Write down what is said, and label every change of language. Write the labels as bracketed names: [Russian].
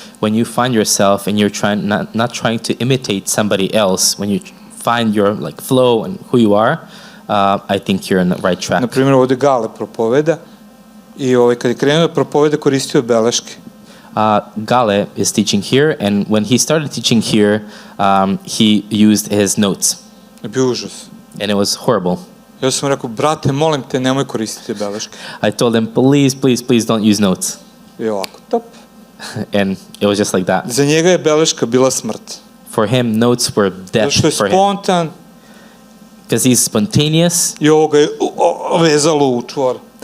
[English] When you find yourself and you're not trying to imitate somebody else, when you find your like flow and who you are, I think you're on the right track. [Serbian] Na primjer, ovdje Gale propoveda i kad je krenuo da propoveda, koristio je beleške. [English] Gale is teaching here, and when he started teaching here, he used his notes. [Serbian] Je bio užas. [English] And it was horrible. [Serbian] Ja sam rekao, brate, molim te, nemoj koristiti beleške. [English] I told him, please don't use notes. [Serbian] I ovako, top. [English] And it was just like that. [Serbian] Za njega je beleška bila smrt. [English] For him, notes were death [Serbian] Zato što je [English] for him. [Serbian] spontan. [English] Because he's spontaneous. [Serbian] I ovo ga je vezalo u čvor.